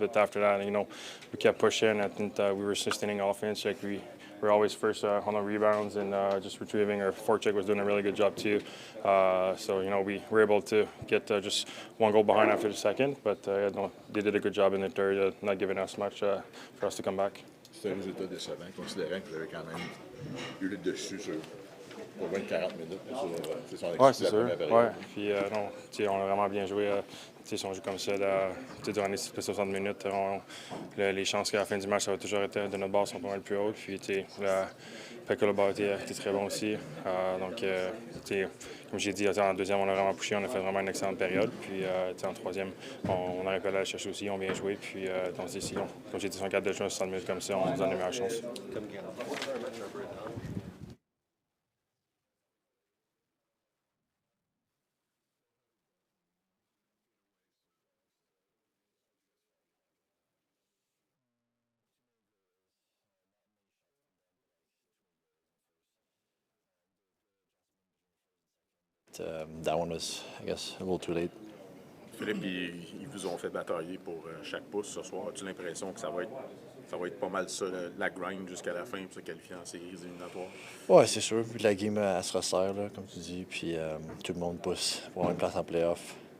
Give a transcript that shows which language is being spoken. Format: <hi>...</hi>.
<en>But after that, we kept pushing. I think we were sustaining offense. We were always first on the rebounds and just retrieving. Our forecheck was doing a really good job too. So we were able to get just one goal behind after the second. But they did a good job in the third, not giving us much for us to come back.</en> <fr>C'est un résultat décevant, considérant que vous avez quand même eu le dessus sur pour 20-40 minutes. C'est son Oui, c'est sûr. première période. Ouais. Puis, on a vraiment bien joué. Si on joue comme ça durant les 60 minutes, les chances qu'à la fin du match, ça va toujours être de notre bord sont pas mal plus hautes. Puis, le bord était très bon aussi. Donc, comme j'ai dit, en deuxième, on a vraiment poussé. On a fait vraiment une excellente période. Puis, en troisième, on aurait pu aller la chercher aussi. On a bien joué. Puis, donc, comme j'ai dit, si on garde de jouer 60 minutes comme ça, on nous donne les meilleures chances.</fr> <en>That one was, I guess, a little too late.</en> <fr>Philippe, ils vous ont fait batailler pour chaque pouce ce soir. As-tu l'impression que ça va être pas mal ça, la grind jusqu'à la fin pour se qualifier en séries éliminatoires? Ouais, c'est sûr. Puis la game, elle se resserre, là, comme tu dis. Puis tout le monde pousse pour avoir une place en playoff.</fr>